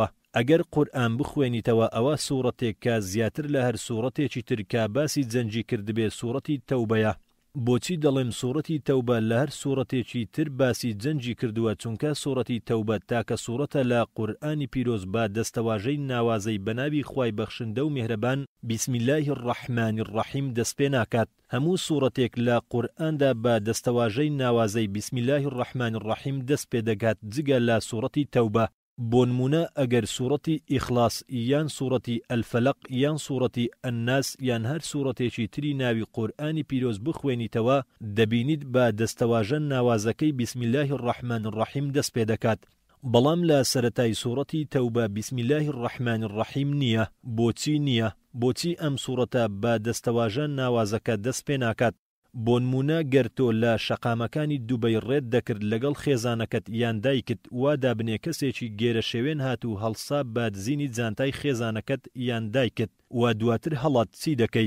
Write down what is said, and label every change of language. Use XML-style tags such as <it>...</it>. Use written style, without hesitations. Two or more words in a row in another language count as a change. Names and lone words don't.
<ckb>ئەگەر قورئان بخوێنیتەوە ئەوە سوورەتێک کە زیاتر لە هەر سوورەتێکی تر کە باسی جەنجی کردبێ سوورەتی تەوبەیە. بۆچی دەڵێم سوورەتی تەوبە لە هەر سوورەتێکی تر باسی جەنجی کردووە؟ چونکە سوورەتی تەوبە تاکە سوورەتە لە قورئانی پیرۆز با دەستەواژەی ناوازەی بەناوی خوای بەخشندە و میهرەبان</ckb> <ar>بسم الله الرحمن الرحیم</ar> <ckb>دەست پێ ناکات. هەموو سوورەتێک لە قورئاندا بە دەستەواژەی ناوازەی</ckb> <ar>بسم الله الرحمن الرحیم</ar> <ckb>دەست پێ دەگات جگە لە سوورەتی تەوبە. بۆ نمونە ئەگەر سوورەتی ئیخلاس یان سوورەتی ئەلفەلەق یان سوورەتی ئەنناس یان هەر سوورەتێکی تری ناوی قورئانی پیرۆز بخوێنیتەوە دەبینیت بە دەستەواژە ناوازەکەی</ckb> <ar>بسم الله الرحمن الرحیم</ar> <ckb>دەست پێ دەکات. بەڵام لە سەرەتای سوورەتی تەوبە</ckb> <ar>بسم الله الرحمن الرحیم</ar> <ckb>نییە. بۆچی نییە؟ بۆچی ئەم سوورەتە بە دەستەواژە ناوازەکە دەست پێ ناکات؟ بۆ نمونە گەر تۆ لە شەقامەکانی دووبەی ڕێت دەکرد لەگەڵ خێزانەکەت یان دایکت وا دابنێ کەسێکی گێرە شێوێن هات و هەڵسا بادزینی جانتای خێزانەکەت یان دایکت و دواتر هەڵات چی دەکەی؟</ckb>